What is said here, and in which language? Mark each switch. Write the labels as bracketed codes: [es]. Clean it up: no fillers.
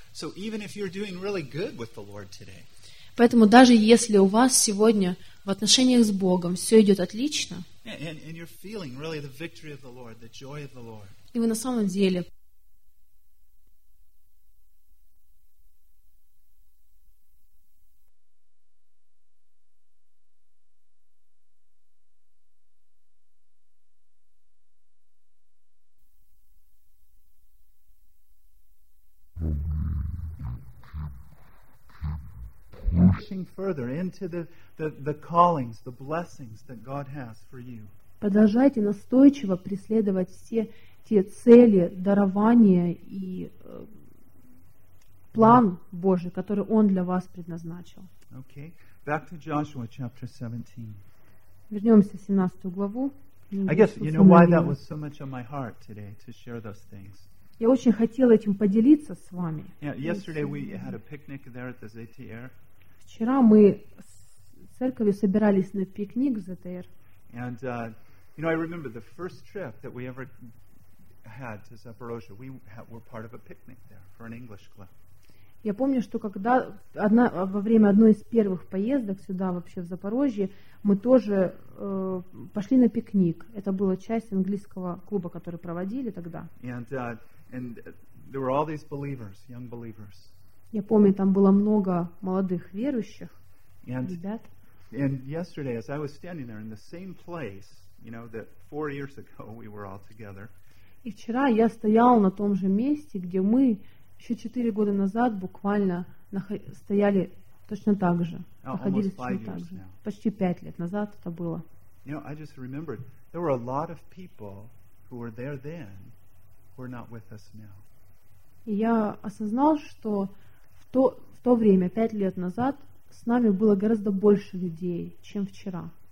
[en] So even if you're doing really good with the Lord today. [ru] Поэтому даже если у вас сегодня в отношениях с Богом все идет отлично, [en] and you're feeling really the victory of the Lord, the joy of the Lord. [ru] И вы на самом деле [en] further into the callings, the blessings that God has for you. [ru] Продолжайте настойчиво преследовать все те цели, дарования и план Божий, который Он для вас предназначил. [en] Okay. Back to Joshua chapter 17. [ru] Вернемся в 17 главу. [en] I guess you know why that was so much on my heart today to share those things. [ru] Я очень хотела этим поделиться с вами. [en] Yeah, yesterday we had a picnic there at the ZTR. [ru] Вчера мы с церковью собирались на пикник в ZTR. [en] And you know, I remember the first trip that we ever had to Zaporozhye. We were part of a picnic there for an English club. [ru] Я помню, что когда во время одной из первых поездок сюда вообще в Запорожье, мы тоже пошли на пикник. Это была часть английского клуба, который проводили тогда. [en] And there were all these believers, young believers. [ru] Я помню, там было много молодых верующих, ребят. [en] And yesterday, as I was standing there in the same place, you know, that 4 years ago we were all together. [ru] И вчера я стоял на том же месте, где мы еще 4 года назад буквально стояли точно так же, находились точно так же. Почти 5 лет назад это было. [en] You know, I just remembered there were a lot of people who were there then who are not with us now. [ru] И я осознал, что в то время, 5 лет назад, с нами было гораздо больше людей, чем вчера.